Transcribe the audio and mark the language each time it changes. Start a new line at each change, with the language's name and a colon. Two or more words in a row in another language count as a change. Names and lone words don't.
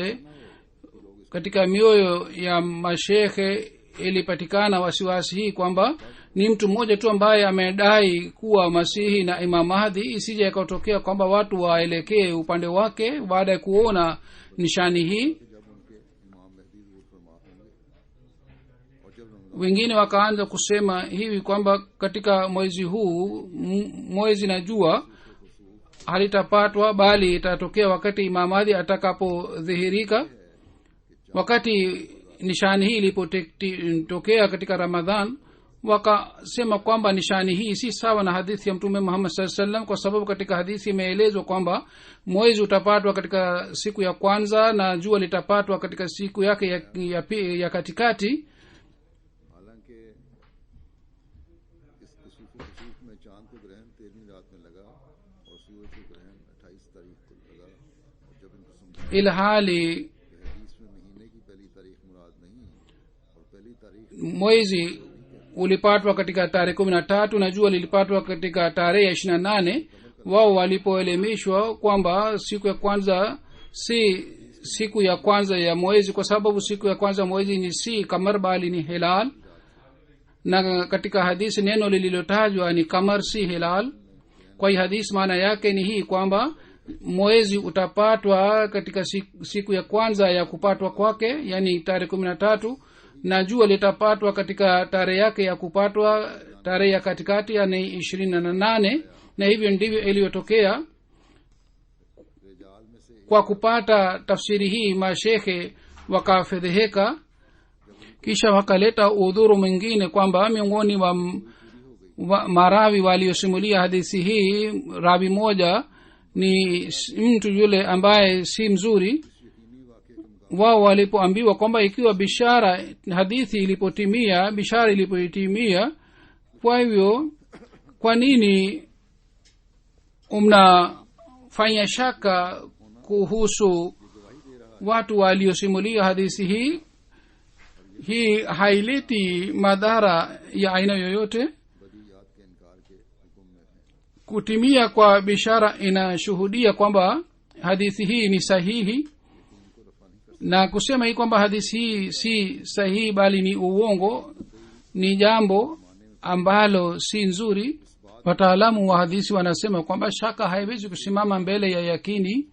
Swahili: Wakati ule katika mioyo ya mashekhe ilipatikana wasiwasi hii kwamba ni mtu mmoja tu ambaye amedai kuwa masihi na imam mahdi, isije ikatokea kwamba watu waelekee upande wake baada ya kuona nishani hii.
Urdu: جب ان کے امام مہدی ظہور فرما ہوں گے اور جب رمضان
Swahili: wengine wakaanza kusema hivi kwamba katika mwezi huu mwezi na jua halitapatwa bali itatokea wakati imam mahdi atakapodhihirika. wakati nishani hii ilipotokea katika ramadhan, wakasema kwamba nishani hii si sawa na hadithi ya mtume Muhammad
Arabic: صلى الله عليه وسلم,
Swahili: kwa sababu katika hadithi imeelezwa kwamba mwezi utapatwa katika siku ya kwanza na jua litapatwa katika siku yake ya katikati.
Urdu: حالانکہ اس کسوف میں چاند کو گرہن 13ویں رات میں لگا اور سورج کو گرہن 28 تاریخ کو لگا، اور جب ان کو سمجھا
Swahili: ilhali
Urdu: کہ حدیث میں مہینے کی پہلی تاریخ مراد نہیں اور پہلی تاریخ
Swahili: mwezi ulipatwa katika tarehe 13 na jua lilipatwa katika tarehe 28, wao walipoelimishwa kwamba siku ya kwanza si siku ya kwanza ya mwezi, kwa sababu siku ya kwanza mwezi ni si kamar bali ni hilal, na katika hadisi neno lililotajwa ni kamar si hilal. kwa hii hadisi maana yake ni hii kwamba mwezi utapatwa katika siku ya kwanza ya kupatwa kwake, yani tarehe 13, na jua litapatwa katika tarehe yake ya kupatwa tarehe ya katikati, yani 28. na hivyo ndivyo iliyotokea.
Urdu: رجال میں سے
Swahili: kwa kupata tafsiri hii mashekhe wakafedheheka, kisha wakaleta udhuru mwingine kwamba miongoni wa marawi waliosimulia hadithi hii, rawi moja ni mtu yule ambaye si mzuri. wao walipoambiwa kwamba ikiwa bishara hadithi bishara ilipotimia, kwa hivyo kwa nini mnafanya shaka kuhusu watu waliosimulia hadithi hii? hii haileti madhara ya aina yoyote.
Urdu: بدیہیات کے انکار کے حکم میں ہے.
Swahili: kutimia kwa bishara inashuhudia kwamba hadithi hii ni sahihi, na kusema hii kwamba hadithi hii si sahihi bali ni uongo ni jambo ambalo si nzuri. wataalamu wa hadithi wanasema kwamba shaka haiwezi kusimama mbele ya yakini.